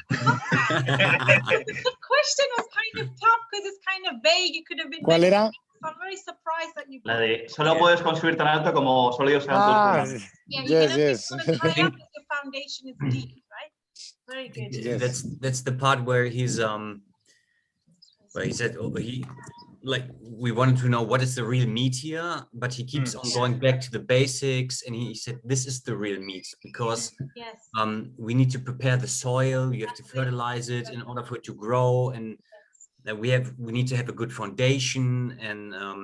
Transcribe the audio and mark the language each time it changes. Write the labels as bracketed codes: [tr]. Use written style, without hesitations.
[en] The question was kind of tough because it's kind of vague. You could have been... [es] ¿Cuál era? [en] I'm very surprised that you... [es] La de solo puedes construir tan alto como sólidos sean tus fundamentos. [en] Yeah, you can only build as high up as your foundation is deep, right? Very good. Yes. That's the part where he's where he said we wanted to know what is the real meat here, but he keeps on going back to the basics, and he said this is the real meat because we need to prepare the soil, you have to fertilize it in order for it to grow, and we need to have a good foundation, and